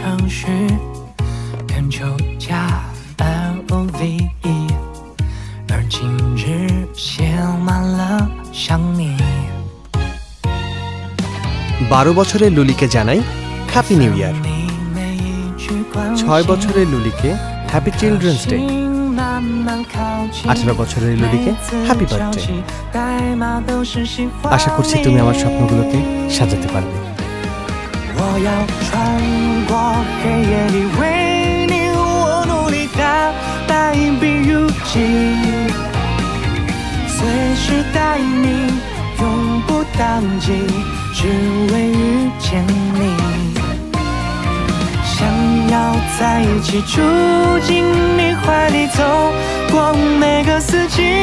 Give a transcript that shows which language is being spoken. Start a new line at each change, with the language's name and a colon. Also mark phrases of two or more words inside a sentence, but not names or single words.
Bangla: বারো বছরের লুলিকে জানাই
English: happy new year.
Bangla: 6 বছরের লুলিকে
English: happy children's day.
Bangla: 18 বছরের লুলিকে
English: happy birthday.
Bangla: আশা করছি তুমি আমার স্বপ্নগুলোকে সাজাতে পারবে।
Chinese: 只为遇见你，想要在一起住进你怀里，走过每个四季，